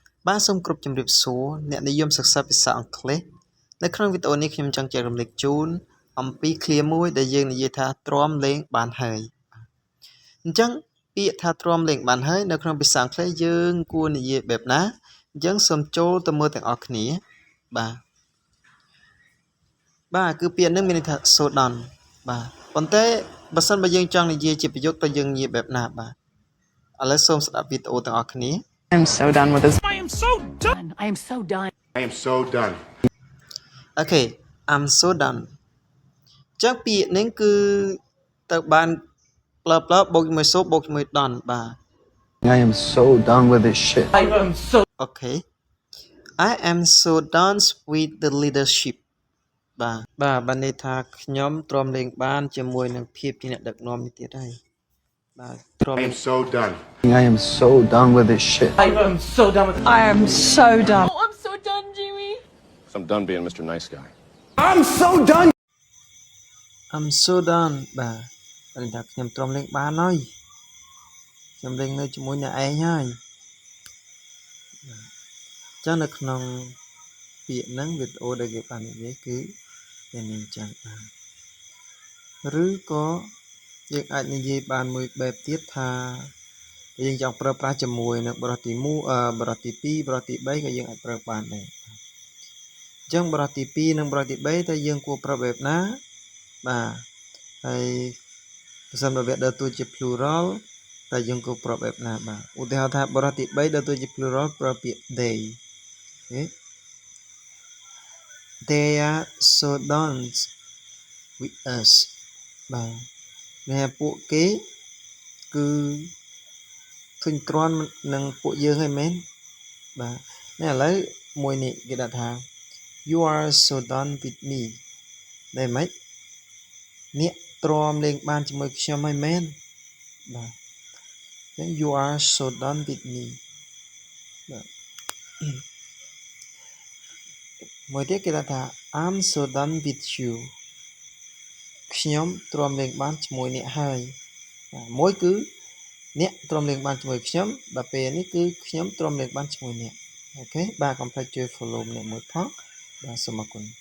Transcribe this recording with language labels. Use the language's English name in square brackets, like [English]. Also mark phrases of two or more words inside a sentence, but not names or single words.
[Khmer] បាទសូមគោរពជំរាបសួរអ្នកនិយមសិក្សាភាសាអង់គ្លេសនៅក្នុងវីដេអូនេះខ្ញុំចង់ចែករំលែកជូនអំពីឃ្លាមួយដែលយើងនិយាយថាទ្រាំលេងបានហើយអញ្ចឹងពាក្យថាទ្រាំលេងបានហើយនៅក្នុងភាសាអង់គ្លេសយើងគួរនិយាយបែបណាអញ្ចឹងសូមចូលទៅមើលទាំងអស់គ្នាបាទគឺពាក្យនេះមានន័យថា [English] so done [Khmer] បាទប៉ុន្តែបើសិនបើយើងចង់និយាយជាប្រយោគតើយើងនិយាយបែបណាបាទឥឡូវសូមស្ដាប់វីដេអូទាំងអស់គ្នា [English] I'm so done with this. I am so done. I am so done. I am so done. Okay I'm so done [Khmer] ចឹងពាក្យនេះគឺទៅបានផ្លើបូកជាមួយ so បូកជាមួយ done បាទ [English] I am so done with this shit. I am so Okay I am so done with the leadership [Khmer] បាទន័យថាខ្ញុំទ្រាំលេងបានជាមួយនឹងភាពជាអ្នកដឹកនាំនេះទៀតហើយបាទទ្រាំ [English] I am so done. I am so done with this shit. I am so done with I am so done. Oh, I'm so done, Jimmy. So I'm done being Mr. Nice Guy. I'm so done. I'm so done [Khmer] បាទន័យថាខ្ញុំទ្រាំលេងបានហើយខ្ញុំលេងនៅជាមួយអ្នកឯងហើយចឹងនៅក្នុងពាក្យហ្នឹងវីដេអូដែលគេ បាននិយាយគឺមានន័យចឹងបាទឬក៏យើងអាចនិយាយបានមួយបែបទៀតថាយើងចង់ប្រើប្រាស់ជាមួយនឹងបរិបទទី1បរិបទទី2បរិបទទី3ក៏យើងអាចប្រើបានដែរអញ្ចឹងបរិបទទី2និងបរិបទទី3តើយើងគួរប្រើបែបណាបាទហើយប្រសិនបើវាដើរតួជា plural តើយើងគួរប្រើបែបណាបាទឧទាហរណ៍ថាបរិបទទី3ដើរតួជា plural ប្រើពាក្យ they [English] they are so done with us [Khmer] បាទនេះពួកគេគឺធុញទ្រាន់នឹងពួកយើងហើយមែនបាទនេះឥឡូវមួយនេះគេដាក់ថា [English] you are so done with me [Khmer] ដែរម៉េចអ្នកទ្រាំលេងបានជាមួយខ្ញុំហើយមែនបាទអញ្ចឹង [English] you are so done with me [Khmer] បាទ មួយទៀតគេដាក់ថា [English] I'm so done with you [Khmer] ខ្ញុំទ្រាំលេងបានជាមួយអ្នកហើយមួយគឺអ្នកទ្រាំលេងបានជាមួយខ្ញុំដល់ពេលនេះគឺខ្ញុំទ្រាំលេងបានជាមួយអ្នកអូខេបាទកុំភ្លេចជួយ follow ម្នាក់មួយផងបាទសូមអរគុណ